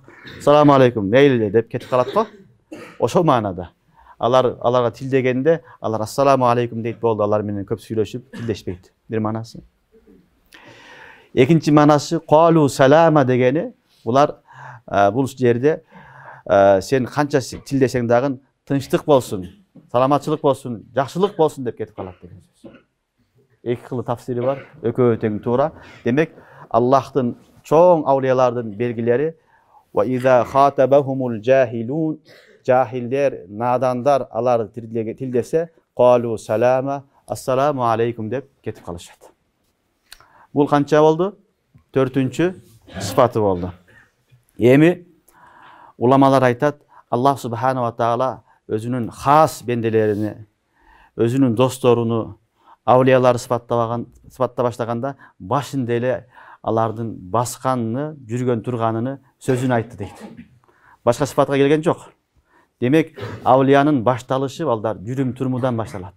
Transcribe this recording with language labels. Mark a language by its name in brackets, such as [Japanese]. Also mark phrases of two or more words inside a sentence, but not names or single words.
[Arabic] السلام عليكم, [Kyrgyz] мейли деп кетип калат го. Ошол маанада. Аларга тилдегенде, алар [Arabic] السلام عليكم [Kyrgyz] дейт болду, алар менен көп сүйлөшүп, тилдешпейт. Бир манасы. Экинчи манасы [Arabic] قالوا سلاما [Kyrgyz] дегени, булар бул жерде сен канча тилдесең дагы тынчтык болсун, саламатчылык болсун, жакшылык болсун деп кетип калат деген сөз. Эки кылы тафсири бар, экөө тең туура. Демек, Аллахтын чоң аулиялардын белгилери [Arabic] وإذا خاطبهم الجاهلون, [Kyrgyz] жахилдер, надандар алар тилдесе [Arabic] قالوا سلاما، السلام عليكم [Kyrgyz] деп кетип калышат. Бул канча болду? Төртүнчү сыфаты болду. Эми уламалар айтат, Аллах [Arabic] سبحانه وتعالى [Kyrgyz] өзүнүн хас бенделерини, өзүнүн досторуну, аулиялары сыпатта баштаганда башында эле алардын басканын, жүргөн турганын сөзүн айтты дейт. Башка сыпатка келген жок. Демек, аулиянын башталышы балдар жүрүм турумудан башталат.